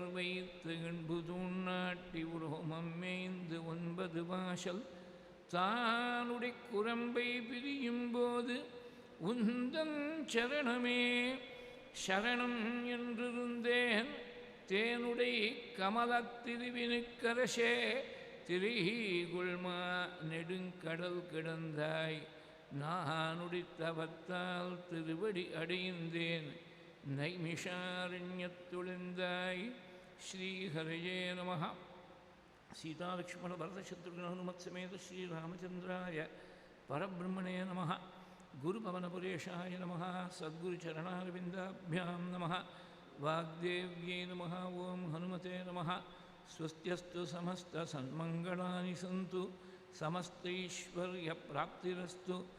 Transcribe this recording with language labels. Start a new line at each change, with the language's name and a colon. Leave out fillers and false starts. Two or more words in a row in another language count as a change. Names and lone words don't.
Tamil: வைத்து எண்புதூண் நாட்டி உரோமம் மேய்ந்து 9 வாசல் தானுடைய குரம்பை பிரியும் போது உந்தன் சரணமே சரணம் என்றிருந்தேன் தேனுடை கமலத்திருவினுக்கரசே திரிகுள்மா நெடுங்கடல் கிடந்தாய் நானுடித்தவத்தால் திருவடி அடைந்தேன்
Sanskrit: நைமிஷாரண்யத்துளிந்தாய் श्रीहरये नमः सीतालक्ष्मण भरतशत्रुघ्न हनुमत् समेत श्रीरामचन्द्राय परब्रह्मणे नमः गुरुपवनपुरेशाय नमः सद्गुरुचरणारविन्दाभ्यां नमः वाग्देव्यै नमः ॐ हनुमते नमः स्वस्त्यस्तु समस्तसन्मङ्गलानि सन्तु समस्तैश्वर्यप्राप्तिरस्तु